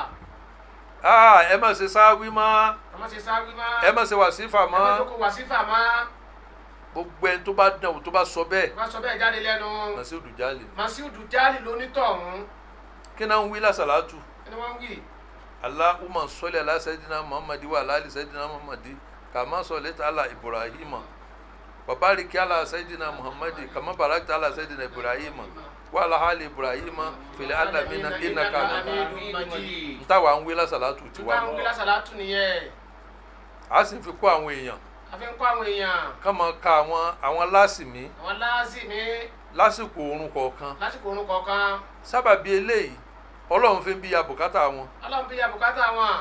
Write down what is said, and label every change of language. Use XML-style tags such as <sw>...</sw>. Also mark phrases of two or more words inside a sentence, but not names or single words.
<yo>ẹ má ṣe sáwí mọ́. ẹ má ṣe sáwí mọ́. ẹ má ṣe wàsífà mọ́. ẹ má jókòó wàsífà mọ́. gbogbo ẹni tó bá dán o tó bá sọ bẹ́ẹ̀. tó bá sọ bẹ́ẹ̀ jáde lẹ́nu. Masih Dujjal ni. Masih Dujjal lónítọ̀hún. kí náà ń wí lásàlátù. ẹni wọ́n ń wí.</yo> <ar>اللهم صل على سيدنا محمد وعلى آل سيدنا محمد كما صليت على إبراهيم وبارك على سيدنا محمد كما باركت على سيدنا إبراهيم وعلى آل إبراهيم في العالمين إنك حميد مجيد.</ar> <yo>ntawa ń wí lásàlátù tiwa. ntawa ń wí lásàlátù nìyẹn. a sì fi kọ́ àwọn èèyàn. a fi ń kọ́ àwọn èèyàn. ká máa ka àwọn lásìmí. àwọn lásìmí. lásìkò oorun kọ̀ọ̀kan. lásìkò oorun kọ̀ọ̀kan. sábàbí eléyìí Ọlọ́run fi ń bí ya bùkátà wọn. Ọlọ́run bí ya bùkátà wọn.</yo>